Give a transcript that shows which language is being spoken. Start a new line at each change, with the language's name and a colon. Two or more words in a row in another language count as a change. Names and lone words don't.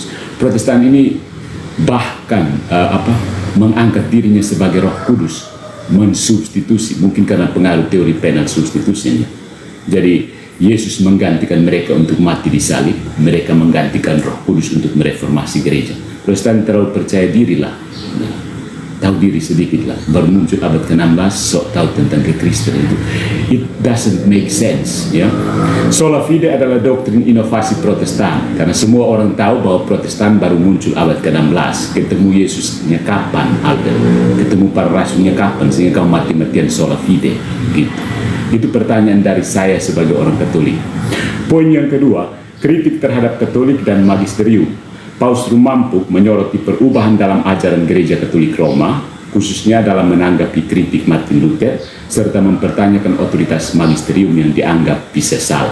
Indonesian: Protestan ini bahkan mengangkat dirinya sebagai Roh Kudus, mensubstitusi, mungkin karena pengaruh teori penal substitusinya. Jadi Yesus menggantikan mereka untuk mati di salib, mereka menggantikan Roh Kudus untuk mereformasi gereja. Protestan terlalu percaya dirilah, tahu diri sedikitlah, baru muncul abad ke-16 sok tahu tentang kekristenan itu.
English: It doesn't make sense,
Indonesian: ya.
Latin: Sola fide
Indonesian: adalah doktrin inovasi Protestan, karena semua orang tahu bahwa Protestan baru muncul abad ke-16. Ketemu Yesusnya kapan, Albert? Ketemu para rasulnya kapan sehingga kau mati-matian
Latin: sola fide,
Indonesian: gitu. Itu pertanyaan dari saya sebagai orang Katolik. Poin yang kedua, kritik terhadap Katolik dan magisterium. Paus Rumampuk menyoroti perubahan dalam ajaran Gereja Katolik Roma, khususnya dalam menanggapi kritik Martin Luther, serta mempertanyakan otoritas magisterium yang dianggap bisa salah.